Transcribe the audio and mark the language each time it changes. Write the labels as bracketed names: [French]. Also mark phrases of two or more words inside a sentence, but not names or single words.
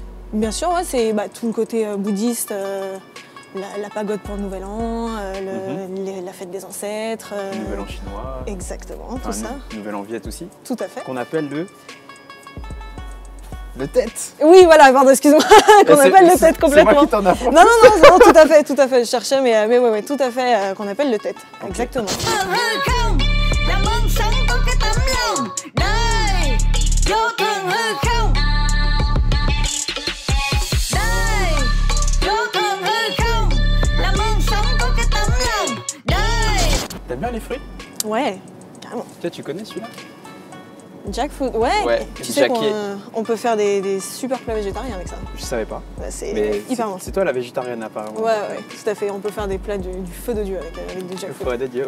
[French] Bien sûr, ouais, c'est tout le côté bouddhiste, la pagode pour le Nouvel An, la fête des ancêtres. Le Nouvel An chinois. Exactement, Enfin, tout ça. Nouvel An viet aussi. Tout à fait. Qu'on appelle le tête. Oui, voilà, pardon, excuse-moi, qu'on appelle le tête complètement. C'est moi qui t'en apprends. Non, tout à fait, je cherchais, mais ouais, tout à fait, qu'on appelle le tête, exactement. [Vietnamese] là mong sống có cái tấm lòng đây vô thường hư không đây vô thường hư không là mong sống có cái tấm lòng đây. [French] T'aimes bien les fruits? Ouais, carrément. Toi, tu connais celui-là? Jackfruit, ouais. Tu sais Jackie. qu'on peut faire des super plats végétariens avec ça. Je savais pas. Bah, c'est Mais hyper bon. c'est toi la végétarienne apparemment. Ouais, tout à fait. On peut faire des plats du feu de Dieu avec du Il jackfruit. faut aider Dieu, ok.